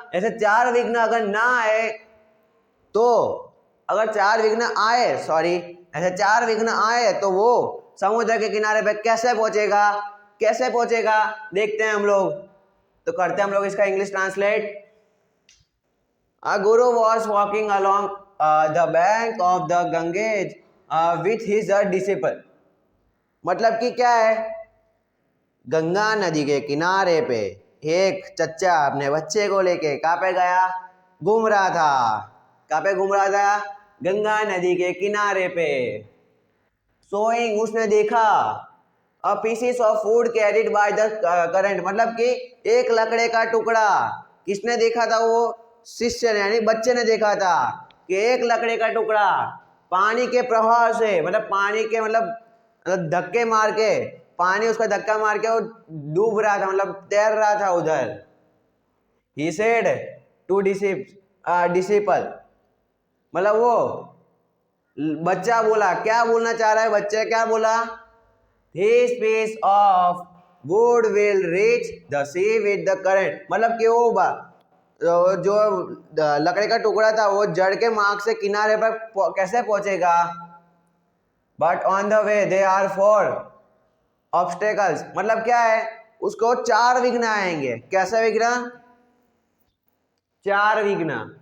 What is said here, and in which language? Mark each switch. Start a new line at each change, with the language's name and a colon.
Hindi: ऐसे चार विघ्न अगर ना आए तो, अगर चार विघ्न आए ऐसे चार विघ्न आए तो वो समुद्र के किनारे पे कैसे पहुंचेगा देखते हैं हम लोग। तो करते हैं हम लोग इसका English translate.
English: A guru was walking along the bank of the Ganges with his disciple।
Hindi: मतलब कि क्या है? गंगा नदी के किनारे पे एक चच्चा अपने बच्चे को लेके कहाँ पे गया? घूम रहा था। कहाँ पे घूम रहा था? गंगा नदी के किनारे पे।
English: sowing
Hindi: उसने देखा
English: A pieces of food carried by the current.
Hindi: मतलब कि एक लकड़े का टुकड़ा। किसने देखा था? वो शिष्य ने यानी बच्चे ने देखा था कि एक लकड़े का टुकड़ा पानी के प्रवाह से मतलब पानी के मतलब धक्के मार के, पानी उसका धक्का मार के वो डूब रहा था मतलब तैर रहा था उधर।
English: he said to disciple
Hindi: मतलब वो बच्चा बोला। क्या बोलना चाह रहा है बच्चे? क्या बोला?
English: This piece of wood will reach the sea with the current।
Hindi: मतलब कि वो जो लकड़ी का टुकड़ा था वो जड़ के मार्ग से किनारे पर कैसे पहुंचेगा?
English: But on the way they are 4 obstacles.
Hindi: मतलब क्या है, उसको 4 विघ्न आएंगे। कैसे विघ्न? 4 विघ्न।